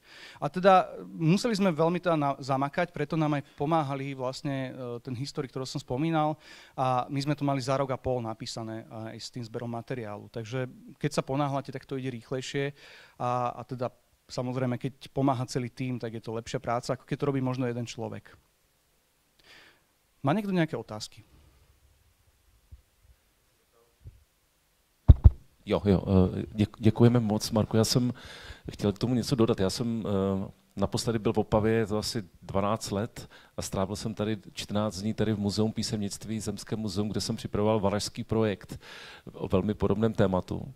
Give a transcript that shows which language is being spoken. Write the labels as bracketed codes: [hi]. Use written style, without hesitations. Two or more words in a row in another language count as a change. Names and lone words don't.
[sk] A teda museli sme veľmi teda zamakať, preto nám aj pomáhali vlastne ten historik, ktorý som spomínal, a my sme to mali za rok a pol napísané aj s tým zberom materiálu. Takže keď sa ponáhľate, tak to ide rýchlejšie a teda samozrejme, keď pomáha celý tím, tak je to lepšia práca, ako keď to robí možno jeden človek. Má niekto nejaké otázky? [cs] Jo, děkujeme moc, Marku. Já jsem chtěl k tomu něco dodat. Já jsem naposledy byl v Opavě, je to asi 12 let a strávil jsem tady 14 dní tady v Muzeum písemnictví, Zemském muzeum, kde jsem připravoval valašský projekt o velmi podobném tématu.